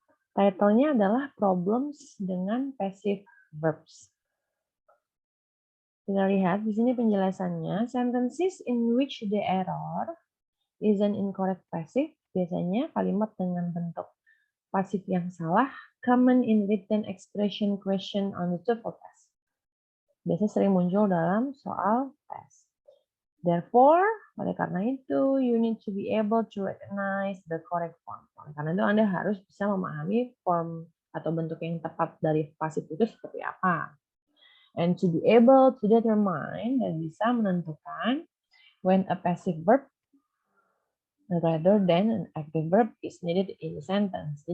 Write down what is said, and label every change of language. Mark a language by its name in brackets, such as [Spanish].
[Indonesian] Title-nya adalah problems dengan passive verbs. Kita lihat di sini penjelasannya. [English] Sentences in which the error is an incorrect passive. [Indonesian] Biasanya kalimat dengan bentuk pasif yang salah. [English] Common in written expression question on the TOEFL test. [Indonesian] Biasanya sering muncul dalam soal tes. [English] Therefore, [Indonesian] oleh karena itu, [English] you need to be able to recognize the correct form. [Indonesian] Karena itu Anda harus bisa memahami form atau bentuk yang tepat dari pasif itu seperti apa. [English] And to be able to determine [Indonesian] dan bisa menentukan [English] when a passive verb rather than an active verb is needed in a sentence.